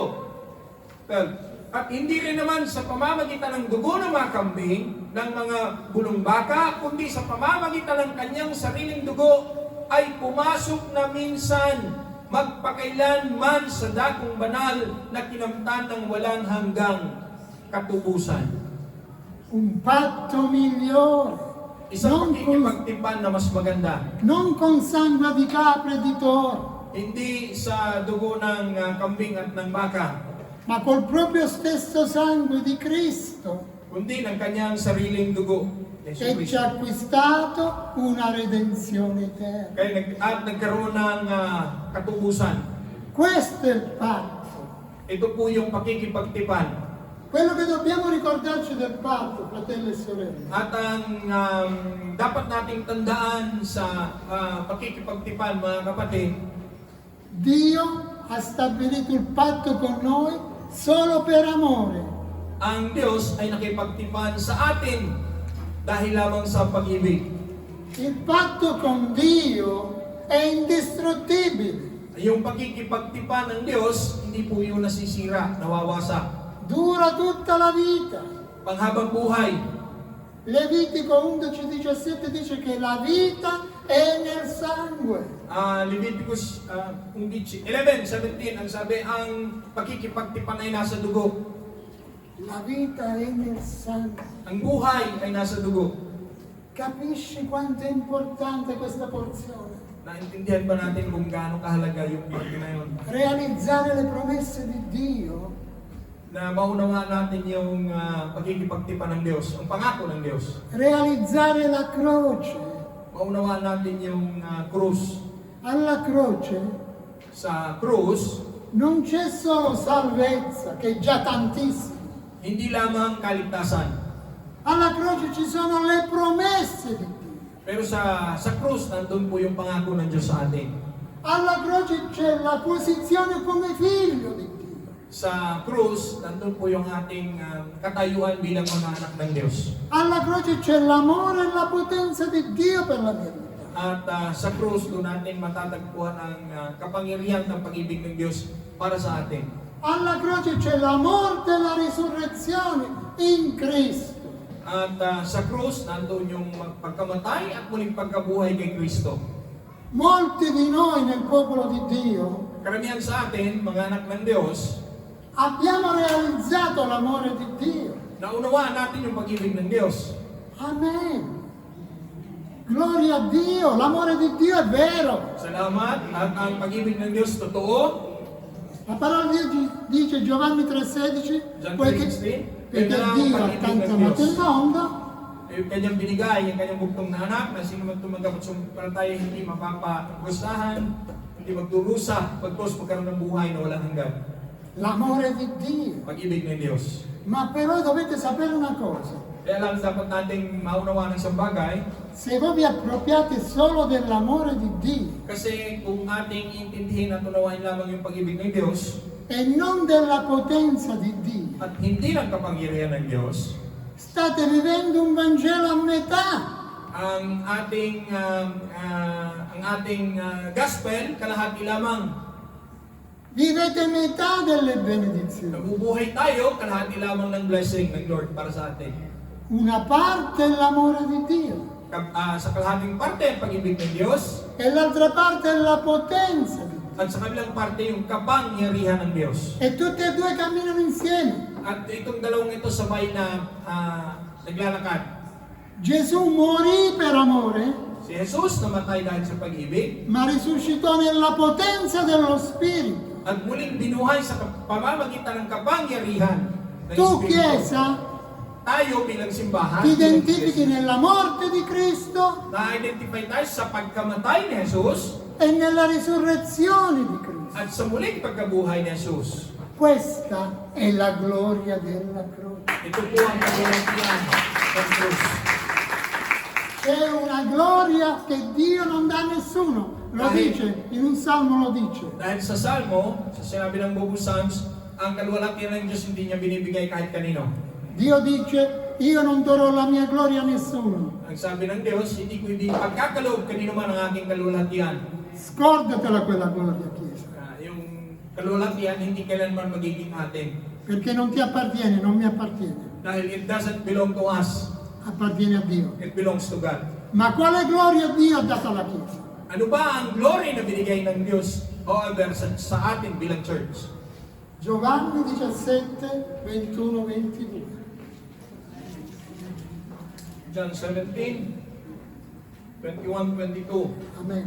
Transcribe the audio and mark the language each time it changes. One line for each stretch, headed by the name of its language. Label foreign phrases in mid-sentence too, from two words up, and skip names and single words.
Filipino: Well, at hindi rin naman sa pamamagitan ng dugo ng mga kambing, ng mga bulong baka, kundi sa pamamagitan ng kanyang sariling dugo ay pumasok na minsan magpakailanman sa dakong banal na kinamtan ng walang hanggang katubusan.
Italian: Un patto migliore.
Filipino: Isang pakikipagtipan na mas maganda.
Italian: Non con sangue di capra e di toro,
Filipino: Hindi sa dugo ng kambing at ng baka,
Italian: ma col proprio stesso sangue di Cristo,
Filipino: kundi ng kanyang sariling dugo. Yesu
Italian: e ci Cristo. ha acquistato una redenzione eterna.
Filipino: At nagkaroon ng katubusan.
Italian: Questo è il patto.
Filipino: Ito po yung pakikipagtipan.
Italian: Quello che dobbiamo ricordarci del patto, fratelli e sorelle,
Filipino: At ang dapat nating tandaan sa pakikipagtipan, mga kapatid,
Italian: Dio ha stabilito il patto con noi solo per amore.
Filipino: ang Diyos ay nakipagtipan sa atin dahil lamang sa pag-ibig.
Italian: Il patto con Dio è indistruttibile,
Filipino: Yung pakikipagtipan ng Diyos, hindi po yun nasisira, nawawasak.
Italian: dura tutta la vita.
Filipino: Panghabang buhay.
Italian: Levitico 11:17 dice che la vita è nel sangue.
Filipino: Leviticus 11:17 ang sabi, ang pakikipagtipan ay nasa dugo.
Italian: La vita è nel sangue.
Filipino: Ang buhay ay nasa dugo.
Italian: Capisci quanto è importante questa porzione?
Filipino: Naintindihan ba natin kung gaano kahalaga yung parte na yun?
Italian: Realizzare le promesse di Dio
Filipino: Na maunawaan natin yung pakikipagtipan ng Diyos, ang pangako ng Diyos.
Italian: realizzare la croce.
Filipino: Maunawaan natin yung krus.
Italian: Alla croce
Filipino: Sa krus,
Italian: non c'è solo salvezza, che è già tantissimo.
Filipino: hindi lamang kaligtasan.
Italian: Alla croce ci sono le promesse di Dio.
Filipino: Pero sa krus, nandun po yung pangako ng Diyos sa atin.
Italian: Alla croce c'è la posizione come figlio di Dio.
Filipino: Sa krus, nandun po yung ating katayuan bilang mga anak ng Diyos.
Italian: Alla croce c'è l'amore e la potenza di Dio per la mia vita.
Filipino: At sa krus, doon natin matatagpuan ang kapangyarihan ng pag-ibig ng Diyos para sa atin.
Italian: Alla croce c'è la morte e la risurrezione in Cristo.
Filipino: At sa krus, nandun yung pagkamatay at muling pagkabuhay kay Kristo.
Italian: Molti di noi nel popolo di Dio
Filipino: Karamihan sa atin, mga anak ng Diyos,
Italian: abbiamo realizzato l'amore di Dio.
Filipino: naunawaan natin yung pag-ibig ng Diyos.
Italian: Amen. Gloria a Dio, l'amore di Dio è vero.
Filipino: Salamat at ang pag-ibig ng Diyos totoo.
Italian: La parola di Dio dice Giovanni 3,16, John poiché 3:16, perché
Filipino: Ito na ang
Italian: Dio ha
Filipino: pag-ibig
Italian: tanto
Filipino: ng
Italian: amato il
Filipino: Diyos.
Italian: mondo
Filipino: Yung kanyang binigay, yung kanyang bugtong na anak, na sino man tumanggap at sumampalataya, hindi mapapagustahan, hindi magdurusa, pagkos magkaroon ng buhay na walang hanggan.
Italian: l'amore di Dio.
Filipino: Pag-ibig ng Diyos.
Italian: Ma però dovete sapere una cosa,
Filipino: Kaya lang dapat nating maunawaan ng isang bagay,
Italian: se voi vi appropriate solo dell'amore di Dio
Filipino: kasi kung ating intindihin at unawain lamang yung pag-ibig ng Diyos,
Italian: e non della potenza di Dio,
Filipino: at hindi lang kapangyarihan ng Diyos,
Italian: state vivendo un Vangelo a metà.
Filipino: ang ating gospel, kalahati lamang.
Italian: Vivete metà delle benedizioni.
Filipino: Nabubuhay tayo, kalahati lamang ng blessing ng Lord para sa atin.
Italian: Una parte è l'amore di Dio
Filipino: Sa kalahating parte, ang pag-ibig ng Diyos,
Italian: e l'altra parte è la potenza di Dio.
Filipino: at sa kabilang parte, yung kapangyarihan ng Diyos.
Italian: E tutte e due camminano insieme.
Filipino: At itong dalawang ito sabay na naglalakad.
Italian: Gesù morì per amore,
Filipino: Si Jesus namatay dahil sa pag-ibig,
Italian: ma risuscitò nella potenza dello Spirito.
Filipino: at muling binuhay sa pamamagitan ng kapangyarihan ng
Italian: Tu,
Filipino: Espiritu.
Italian: Chiesa,
Filipino: Tayo bilang simbahan,
Italian: ti
Filipino: bilang
Italian: identifichi
Filipino: Iglesia,
Italian: nella morte di Cristo
Filipino: na-identify tayo sa pagkamatay ni Jesus
Italian: e nella risurrezione di Cristo.
Filipino: at sa muling pagkabuhay ni Jesus.
Italian: Questa è la gloria della croce.
Filipino: Ito po ang kagulantian ng krus.
Italian: È una gloria che Dio non dà a nessuno. Lo dice, in un salmo lo dice.
Filipino: Dahil sa Salmo, sa sinabi ng Book of Psalms, ang kaluwalhatian ng Diyos hindi niya binibigay kahit kanino.
Italian: Dio dice, io non darò la mia gloria a nessuno.
Filipino: Ang sabi ng Diyos, hindi ko hindi pagkakaloob kanino man ang aking kaluwalhatian.
Italian: Scordatela quella gloria, Chiesa,
Filipino: Yung kaluwalhatian hindi kailanman magiging atin.
Italian: perché non ti appartiene, non mi appartiene,
Filipino: Dahil
English: it doesn't belong to us,
Italian: appartiene a Dio.
English: it belongs to God.
Italian: Ma quale gloria Dio ha dato alla Chiesa?
Filipino: Ano ba ang glory na binigay ng Diyos, however, sa atin bilang church?
Italian: Giovanni 17, 21, 22.
Filipino: John 17, 21, 22. Amen.